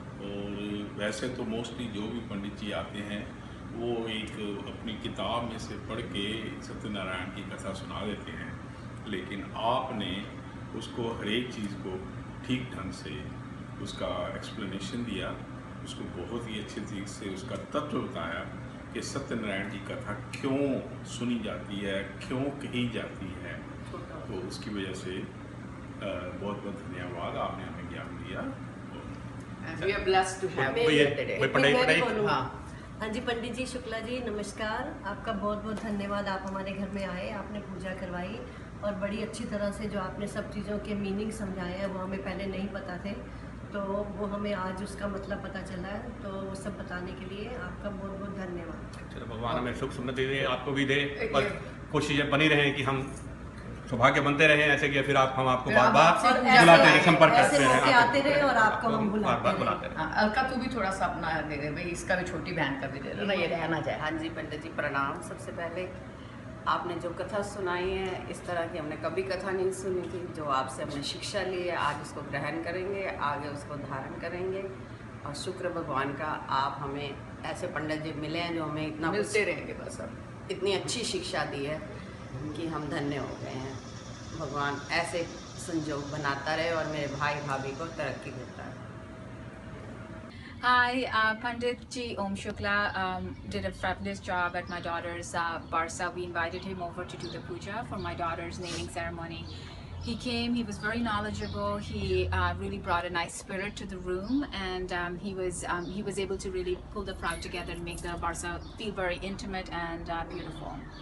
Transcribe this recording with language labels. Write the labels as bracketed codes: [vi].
[hi] और वैसे तो मोस्टली जो भी पंडित जी आते हैं वो एक अपनी किताब में से पढ़ के सत्यनारायण की कथा सुना देते हैं, लेकिन आपने उसको हर एक चीज़ को ठीक ढंग से उसका एक्सप्लेनेशन दिया, उसको बहुत ही अच्छे तरीके से उसका तत्व बताया कि सत्यनारायण की कथा क्यों सुनी जाती है, क्यों कही जाती है. तो उसकी वजह से बहुत बहुत धन्यवाद, आपने हमें ज्ञान दिया. [en] We are blessed to have you here today. [hi] हाँ जी, पंडित जी शुक्ला जी नमस्कार. आपका बहुत बहुत धन्यवाद. आप हमारे घर में आए, आपने पूजा करवाई और बड़ी अच्छी तरह से जो आपने सब चीज़ों के मीनिंग समझाए हैं वो हमें पहले नहीं पता थे, तो वो हमें आज उसका मतलब पता चला है. तो वो सब बताने के लिए आपका बहुत बहुत धन्यवाद. चलो, भगवान हमें सुख समृद्धि दे, आपको भी दे और कुछ चीज़ें बनी रहें कि हम सौभाग्य बनते रहें ऐसे कि फिर हम आपको बार बार बुलाते रहे, संपर्क करते रहे, आते रहे और आपको हम बुलाते रहे. अलका तू भी थोड़ा सा अपना दे दे भाई, इसका भी छोटी बहन का भी दे दे ना, ये रहना जाए. हाँ जी पंडित जी प्रणाम. सबसे पहले आपने जो कथा सुनाई है, इस तरह की हमने कभी कथा नहीं सुनी थी. जो आपसे हमने शिक्षा ली है, आज उसको ग्रहण करेंगे, आगे उसको धारण करेंगे. और शुक्र भगवान का आप हमें ऐसे पंडित जी मिले हैं जो हमें इतना मिलते रहेंगे बस. अब इतनी अच्छी शिक्षा दी है कि हम धन्य हो गए हैं. भगवान ऐसे संजोग बनाता रहे और मेरे भाई भाभी को तरक्की देता रहे. [en] Hi, Pandit Ji Om Shukla did a fabulous job at my daughter's Barsa. We invited him over to do the puja for my daughter's naming ceremony. He came, he was very knowledgeable, he really brought a nice spirit to the room, and he was able to really pull the crowd together and make the Barsa feel very intimate and beautiful.